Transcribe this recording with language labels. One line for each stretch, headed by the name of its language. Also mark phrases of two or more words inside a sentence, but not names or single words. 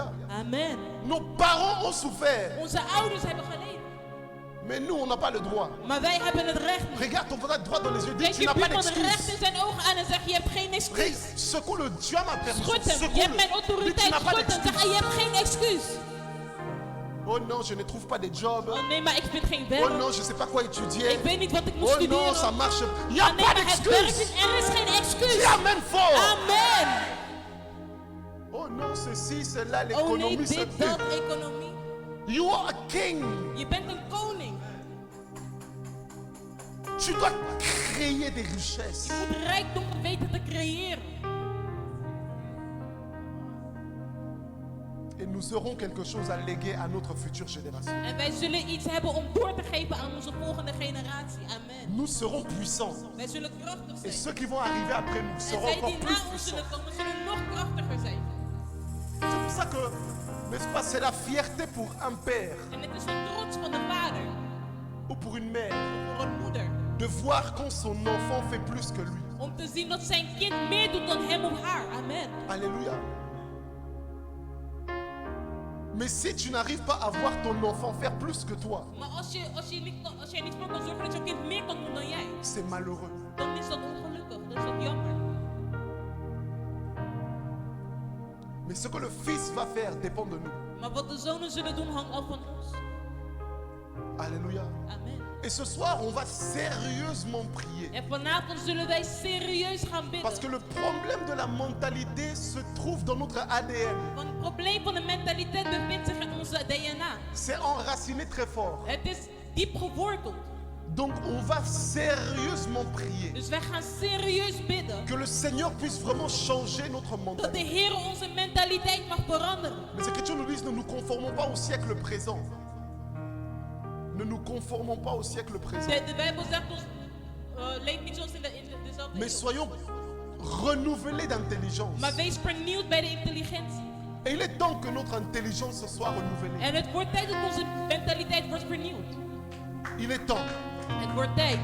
French: Amen. Nos parents ont souffert,
Dutch: Onze ouders hebben geleden.
French: mais nous, on n'a pas le droit.
Dutch: Maar wij hebben het recht niet.
French: Regarde ton frère droit dans les yeux, dis
Dutch: Kijk
French: tu
Dutch: je
French: n'as pas
Dutch: buurman recht
French: d'excuse.
Dutch: in zijn ogen aan en zeg je hebt geen excuus.
French: Secoue le Dieu ma permission.
Dutch: Schud hem. Je hebt mijn
French: Secoue-le. Dis tu
Dutch: autoriteit.
French: n'as pas
Dutch: Schud hem. Zeg
French: d'excuse.
Dutch: je hebt geen excuus.
French: Oh non, je ne trouve pas de job.
Dutch: Oh nee, maar ik vind geen
French: Oh
Dutch: werk.
French: non, je ne sais pas quoi étudier.
Dutch: Ik weet niet wat ik moet
French: Oh non,
Dutch: studeren.
French: ça marche. Il n'y a
Dutch: Ah nee,
French: pas
Dutch: maar het werkt
French: d'excuse.
Dutch: niet. Er is geen excuus.
French: Dis amen fort.
Dutch: Amen.
French: Oh non, ceci, cela,
Dutch: Oh nee,
French: l'économie,
Dutch: dit,
French: c'est
Dutch: dat, economie.
English: You are a king.
Dutch: Je bent een koning.
French: Tu dois créer des richesses.
Dutch: Je moet rijkdom weten te creëren.
French: Et nous aurons quelque chose à léguer à notre future génération.
Dutch: En wij zullen iets hebben om door te geven aan onze volgende generatie. Amen.
French: Nous serons puissants.
Dutch: Wij zullen krachtig
French: Et
Dutch: zijn.
French: ceux qui vont arriver après nous
Dutch: En
French: seront
Dutch: zij
French: encore
Dutch: die
French: plus
Dutch: na ons
French: puissants.
Dutch: zullen komen, zullen nog krachtiger zijn.
French: C'est pour ça que, n'est-ce pas, c'est la fierté pour un père
Dutch: En het is een trots van de vader
French: ou pour une mère
Dutch: of voor een moeder.
French: de voir quand son enfant fait plus que lui.
Dutch: Om te zien dat zijn kind meer doet dan hem of haar.
French: Amen. Alléluia. Mais si tu n'arrives pas à voir ton enfant faire plus que toi,
Dutch: Maar als jij niet voor kan zorgen dat jouw kind meer kan doen dan jij,
French: c'est malheureux.
Dutch: dan is dat ongelukkig. Dan is dat jammer.
French: Mais ce que le Fils va faire dépend de nous.
Dutch: Maar wat de zonen zullen doen hangt af van ons.
French: Alléluia. Amen. Et ce soir, on va sérieusement prier.
Dutch: En vanavond zullen wij serieus gaan
French: Parce que
Dutch: bidden.
French: le problème de la mentalité se trouve dans notre ADN.
Dutch: Want het probleem van de mentaliteit bevindt zich in onze DNA.
French: C'est enraciné très fort.
Dutch: Het is diep geworteld.
French: Donc on va sérieusement prier.
Dutch: Dus wij gaan serieus bidden.
French: Que le Seigneur puisse vraiment changer notre
Dutch: Dat de
French: mentalité.
Dutch: Heer onze mentaliteit mag veranderen.
French: Les Écritures nous disent, ne nous conformons pas au siècle présent. Ne nous conformons pas au siècle présent.
Dutch: De Bijbel zegt ons, leef niet zoals in dezelfde
French: Mais
Dutch: eeuw.
French: soyons renouvelés d'intelligence.
Dutch: Maar wees vernieuwd bij de intelligentie.
French: Et il est temps que notre intelligence soit renouvelée.
Dutch: En het wordt tijd dat onze mentaliteit wordt vernieuwd.
French: Il est temps.
Dutch: Het wordt tijd.